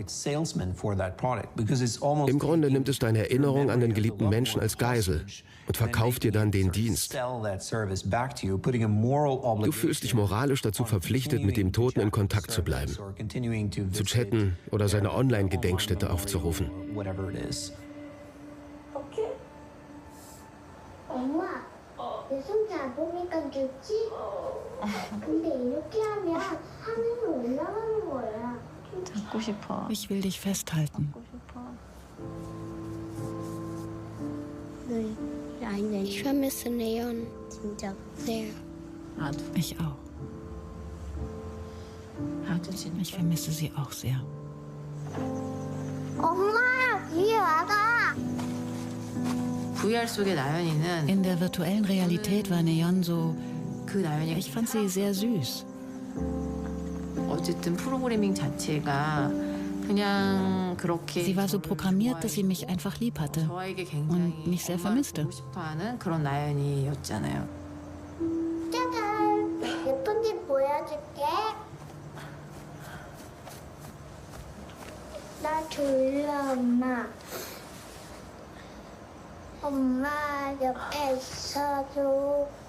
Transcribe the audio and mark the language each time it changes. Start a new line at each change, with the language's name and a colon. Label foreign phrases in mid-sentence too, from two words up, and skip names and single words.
German: Im Grunde nimmt es deine Erinnerung an den geliebten Menschen als Geisel und verkauft dir dann den Dienst. Du fühlst dich moralisch dazu verpflichtet, mit dem Toten in Kontakt zu bleiben, zu chatten oder seine Online-Gedenkstätte aufzurufen.
Korean: 내 손 잘 보니까 좋지? 근데 이렇게 하면 화면이 올라가는 거야. 잡고 싶어.
German: Ich will dich festhalten. Ich vermisse Neon. Sehr. Ich auch. Ich vermisse sie auch sehr.
Korean: 엄마, 뒤에 와가.
German: In der virtuellen Realität war Neon so... Ich fand sie sehr süß. Sie war so programmiert, dass sie mich einfach lieb hatte und mich sehr vermisste.
Korean: 짜잔, 예쁜 집 보여줄게. 나 졸려, 엄마. 엄마 옆에 있어줘.